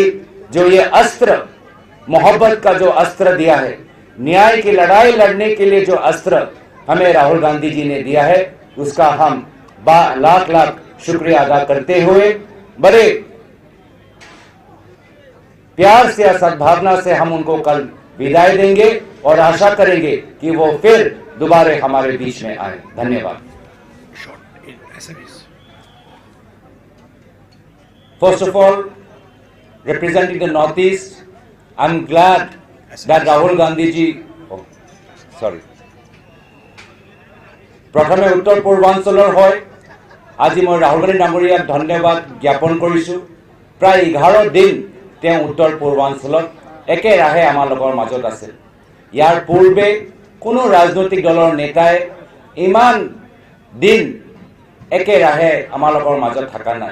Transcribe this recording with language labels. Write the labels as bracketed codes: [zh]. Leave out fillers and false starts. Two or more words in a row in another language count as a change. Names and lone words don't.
[hi] जो ये अस्त्र, मोहब्बत का जो अस्त्र दिया है, न्याय की लड़ाई लड़ने के लिए जो अस्त्र हमें राहुल गांधी जी ने दिया है, उसका हम लाख लाख शुक्रिया अदा करते हुए बड़े प्यार से और सद्भावना से हम उनको कल विदाई देंगे और आशा करेंगे कि वो फिर दोबारा हमारे बीच में आए। [en] धन्यवाद। First of all, representing the Northeast, I'm glad that Rahul Gandhi ji, [as] প্ৰথমে উত্তৰ পূৰ্বাঞ্চলৰ হয় আজি মই ৰাহুল গান্ধী ডাঙৰীয়াক ধন্যবাদ জ্ঞাপন কৰিছো। প্ৰায় 11 দিন তেওঁ উত্তৰ পূৰ্বাঞ্চলত একেৰাহে আমাৰ লগৰ মাজত আছে। ইয়াৰ পূৰ্বে কোনো ৰাজনৈতিক দলৰ নেতাই ইমান দিন একেৰাহে আমাৰ লগৰ মাজত থকা নাই।